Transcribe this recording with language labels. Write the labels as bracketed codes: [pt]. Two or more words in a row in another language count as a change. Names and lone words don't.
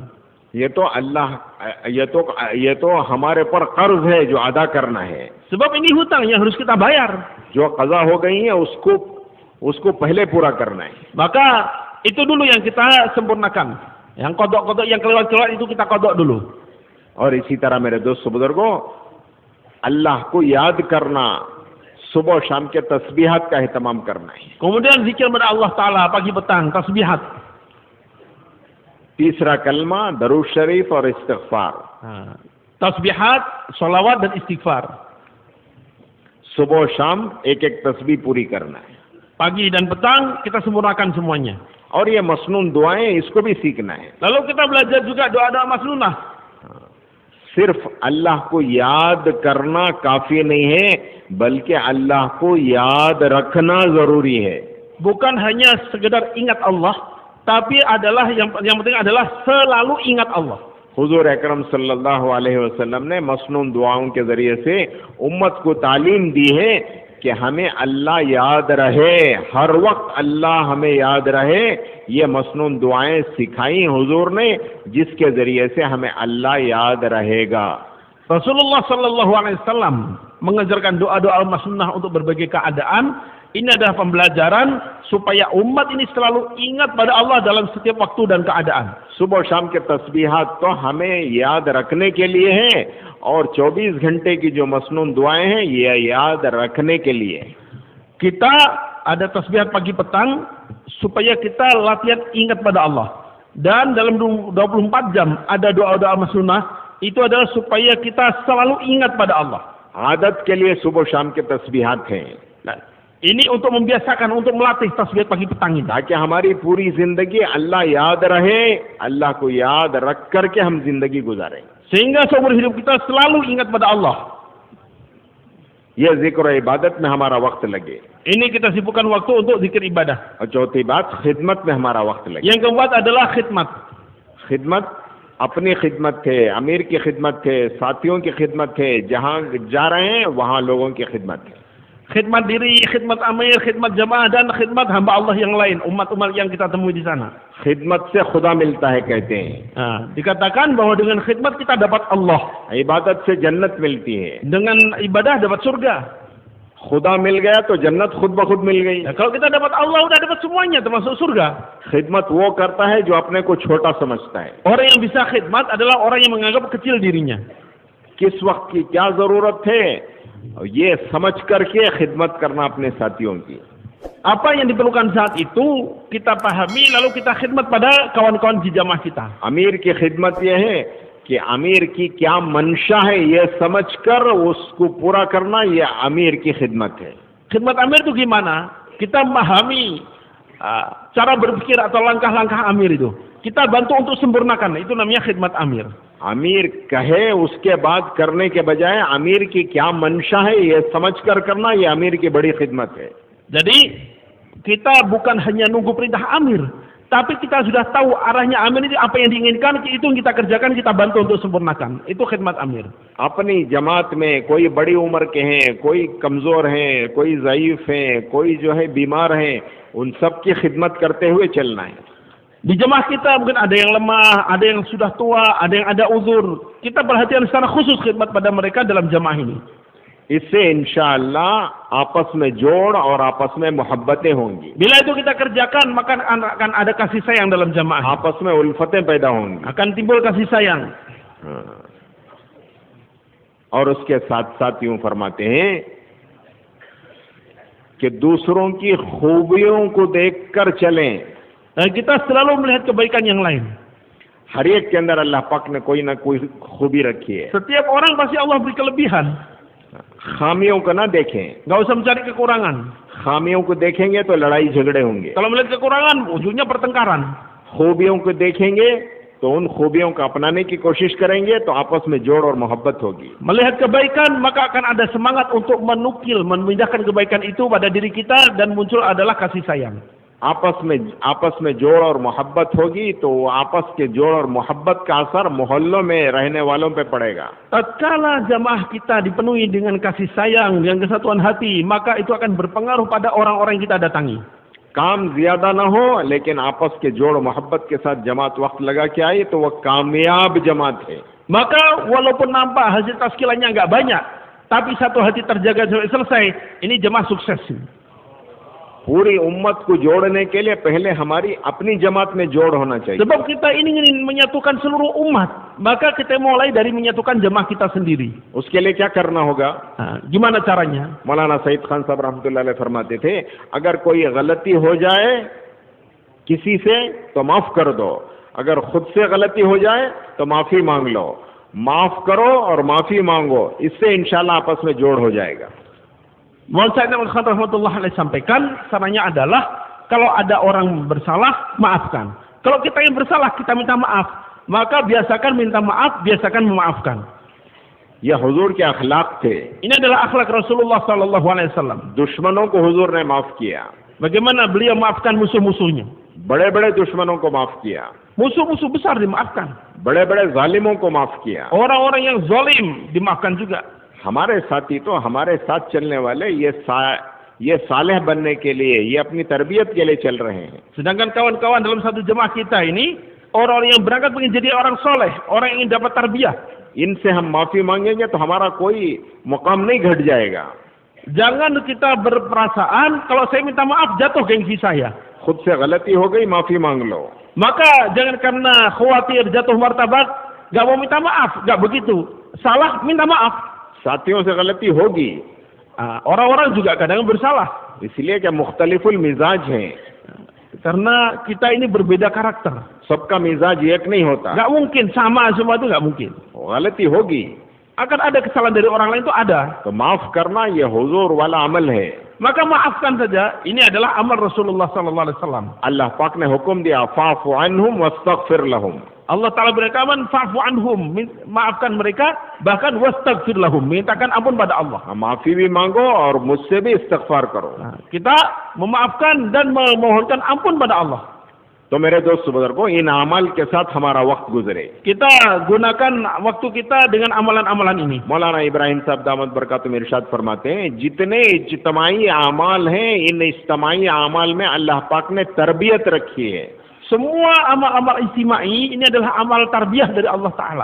[hi] ये तो हमारे पर कर्ज है जो अदा करना है। [id] Sebab ini hutang yang harus kita bayar. [hi] जो क़ज़ा हो गई है उसको पहले पूरा करना है। [id] Maka itu dulu yang kita sempurnakan. Yang kodok-kodok yang kelewat-kelewat itu kita kodok dulu. [hi] और इसी तरह मेरे दोस्तों बुजुर्गों, अल्लाह को याद करना, सुबह शाम के तस्बीहात का एहतमाम करना है। [id] Kemudian zikir kepada Allah Ta'ala pagi petang, tasbihat. [hi] तीसरा कलमा दरूद शरीफ और इस्तिग़फ़ार। [id] Tasbihat, salawat dan istighfar. [hi] सुबह शाम एक एक तस्बीह पूरी करना है। [id] Pagi dan petang kita sempurnakan semuanya. [hi] और ये मसनून दुआएं, इसको भी सीखना है। [id] Lalu kita belajar juga doa-doa masnunah. [hi] सिर्फ अल्लाह को याद करना काफी नहीं है, बल्कि अल्लाह को याद रखना जरूरी है। [id] Bukan hanya sekedar ingat Allah, tapi adalah yang penting adalah selalu ingat Allah. [hi] हुजूर अकरम [ar] صلى الله عليه وسلم [hi] ने मसनून दुआओं के जरिए से उम्मत को तालीम दी है कि हमें अल्लाह याद रहे, हर वक्त अल्लाह हमें याद रहे। ये मसनून दुआएं सिखाई हुजूर ने, जिसके जरिए से हमें अल्लाह याद रहेगा। [id] Rasulullah [ar] صلى الله عليه وسلم [id] mengajarkan doa-doa masnunah untuk berbagai keadaan. Ini adalah pembelajaran supaya umat ini selalu ingat pada Allah dalam setiap waktu dan keadaan. [hi] सुबह शाम के तस्बीहात तो हमें याद रखने के लिए हैं, और 24 घंटे की जो मसनून दुआएं हैं ये याद रखने के लिए। [id] Kita ada tasbihat pagi petang supaya kita latihan ingat pada Allah. Dan dalam 24 jam ada doa-doa masnunah, itu adalah supaya kita selalu ingat pada Allah. [hi] आदत के लिए सुबह शाम के तस्बीहात हैं। [id] Nah, ini untuk membiasakan, untuk melatih tasbih pagi petang ini. [hi] ताकि हमारी पूरी जिंदगी अल्लाह याद रहे, अल्लाह को याद रख करके हम जिंदगी गुजारें। [id] Sehingga seumur hidup kita selalu ingat pada Allah. [hi] यह जिक्र और इबादत में हमारा वक्त लगे। [id] Ini kita sibukkan waktu untuk zikir ibadah. [hi] और चौथी बात, खिदमत में हमारा वक्त लगे। [id] Yang keempat adalah khidmat. [hi] खिदमत, अपनी खिदमत थे, अमीर की खिदमत थे, साथियों की खिदमत थे, जहाँ जा रहे हैं वहाँ लोगों की खिदमत है। [id] Khidmat diri, khidmat amir, khidmat jamaah, dan khidmat hamba Allah yang lain, umat-umat yang kita temui di sana. [hi] खिदमत से खुदा मिलता है कहते हैं। [id] Dikatakan bahwa dengan khidmat kita dapat Allah. [hi] इबादत से जन्नत मिलती है। [id] Dengan ibadah dapat surga. [hi] खुदा मिल गया तो जन्नत खुद ब खुद मिल गई। [id] Nah, kalau kita dapat Allah, udah dapat semuanya termasuk surga. [hi] खिदमत वो करता है जो अपने को छोटा समझता है। [id] Orang yang bisa khidmat adalah orang yang menganggap kecil dirinya. [hi] किस वक्त की क्या जरूरत है, ये समझ करके खिदमत करना अपने साथियों की। [id] Apa yang diperlukan saat itu kita pahami, lalu kita khidmat pada kawan-kawan di jamaah kita. [hi] अमीर की खिदमत ये है कि अमीर की क्या मंशा है ये समझकर उसको पूरा करना, ये अमीर की खिदमत है। [id] Khidmat amir itu gimana? Kita memahami cara berpikir atau langkah-langkah amir itu. Kita bantu untuk sempurnakan, itu namanya khidmat amir. [hi] अमीर कहे उसके बाद करने के बजाय अमीर की क्या मंशा है ये समझकर करना, ये अमीर की बड़ी खिदमत है। [id] Jadi kita bukan hanya nunggu perintah amir, tapi kita sudah tahu arahnya amir itu apa yang diinginkan, itu yang kita kerjakan, kita bantu untuk sempurnakan. Itu khidmat amir. [hi] अपनी जमात में कोई बड़ी उम्र के हैं, कोई कमजोर हैं, कोई ज़ईफ हैं, कोई जो है बीमार हैं, उन सब की खिदमत करते हुए चलना है। [id] Di jemaah kita mungkin ada yang lemah, ada yang sudah tua, ada yang ada uzur. Kita perhatian secara khusus khidmat pada mereka dalam jemaah ini. [hi] इससे इंशाअल्लाह आपस में जोड़ और आपस में मोहब्बतें होंगी. [id] Bila itu kita kerjakan, maka akan ada kasih sayang dalam jamaah. [hi] आपस में उल्फतें पैदा होंगी. [id] Akan timbul kasih sayang. [hi] और उसके साथ साथ यूं फरमाते हैं कि दूसरों की खूबियों को देखकर चलें. [id] Dan kita selalu melihat kebaikan yang lain. [hi] हर एक के अंदर अल्लाह पाक ने कोई ना कोई खूबी रखी है. [id] Setiap orang pasti Allah beri kelebihan. [hi] खामियों को ना देखें. [id] Gak usah mencari kekurangan. [hi] खामियों को देखेंगे तो लड़ाई झगड़े होंगे. [id] Kalau melihat kekurangan, ujungnya pertengkaran. [hi] खूबियों को देखेंगे तो उन खूबियों को अपनाने की कोशिश करेंगे तो आपस में जोड़ और मोहब्बत होगी. [id] Melihat kebaikan, maka akan ada semangat untuk menukil, memindahkan kebaikan itu pada diri kita, dan muncul adalah kasih sayang. [hi] आपस में जोड़ और मोहब्बत होगी तो आपस के जोड़ और मोहब्बत का असर मोहल्लों में रहने वालों पे पड़ेगा. [id] Tatkala jamaah kita dipenuhi dengan kasih sayang, dengan kesatuan hati, maka itu akan berpengaruh pada orang-orang yang kita datangi. [hi] काम ज्यादा ना हो लेकिन आपस के जोड़ मोहब्बत के साथ जमात वक्त लगा के आई तो वह कामयाब जमात है. [id] Maka walaupun nampak hasil taskilannya nggak banyak, tapi satu hati terjaga sampai selesai, ini jemaah sukses. [hi] पूरी उम्मत को जोड़ने के लिए पहले हमारी अपनी जमात में जोड़ होना चाहिए. [id] Sebab kita ini ingin menyatukan seluruh umat, maka kita mulai dari menyatukan jemaah kita sendiri. [hi] उसके लिए क्या करना होगा? [id] Gimana caranya? [hi] मौलाना सईद खान साहब [ar] رحمة الله عليه [hi] फरमाते थे, अगर कोई गलती हो जाए किसी से तो माफ कर दो, अगर खुद से गलती हो जाए तो माफी मांग लो. माफ करो और माफी मांगो, इससे इंशाल्लाह आपस में जोड़ हो जाएगा. [id] Maulana Said Ahmad Khan [ar] رحمة الله عليه [id] sampaikan, caranya adalah kalau ada orang bersalah, maafkan. Kalau kita yang bersalah, kita minta maaf. Maka biasakan minta maaf, biasakan memaafkan. [hi] यह हुजूर के अखलाक थे. [id] Ini adalah akhlak Rasulullah [ar] صلى الله عليه وسلم. [hi] दुश्मनों को हुजूर ने माफ किया. [id] Bagaimana beliau maafkan musuh-musuhnya? [hi] बड़े-बड़े दुश्मनों को माफ किया. [id] Musuh-musuh besar dimaafkan. [hi] बड़े-बड़े जालिमों को माफ किया. [id] Orang-orang yang zalim dimaafkan juga. [hi] हमारे साथी तो हमारे साथ चलने वाले ये सालेह बनने के लिए, ये अपनी तरबियत के लिए चल रहे हैं. [id] Sedangkan kawan-kawan dalam satu jemaah kita ini, orang-orang yang berangkat ingin jadi orang soleh, orang yang ingin dapat tarbiyah. [hi] इनसे हम माफी मांगेंगे तो हमारा कोई मुकाम नहीं घट जाएगा. [id] Jangan kita berperasaan kalau saya minta maaf jatuh gengsi saya. [hi] खुद से गलती हो गई, माफी मांग लो. [id] Maka jangan karena khawatir jatuh martabat, gak mau minta maaf, gak begitu. Salah minta maaf. [hi] साथियों से गलती होगी. [id] Orang-orang juga kadang bersalah. [hi] इसलिए क्या मुख्तलिफुल मिजाज हैं. [id] Karena kita ini berbeda karakter. [hi] सबका मिजाज एक नहीं होता. [id] Gak mungkin sama semua itu, gak mungkin. [hi] गलती होगी. [id] Akan ada kesalahan dari orang lain, itu ada. [hi] तो माफ करना ये हुजूर वाला अमल है. [id] Maka maafkan saja. Ini adalah amal Rasulullah [ar] صلى الله عليه وسلم. [hi] अल्लाह पाक ने हुक्म दिया, [ar] فاعف عنهم واستغفر لهم. [id] Allah Ta'ala berfirman, [ar] فاعف عنهم, [id] maafkan mereka, bahkan [ar] واستغفر لهم, [id] mintakan ampun pada Allah. [hi] माफी भी मांगो और मुझसे भी इस्तग़फ़ार करो. [id] Kita memaafkan dan memohonkan ampun pada Allah. [hi] तो मेरे दोस्त बुजुर्गों, इन अमल के साथ हमारा वक्त गुजरे. [id] Kita gunakan waktu kita dengan amalan-amalan ini. [hi] मौलाना इब्राहिम साहब [ar] دامت بركاته [hi] इरशाद फरमाते हैं, जितने इज्तिमाई अमाल हैं, इन इज्तिमाई अमाल में अल्लाह पाक ने तरबियत रखी है. [id] Semua amal-amal istimai ini adalah amal tarbiyah dari Allah Ta'ala.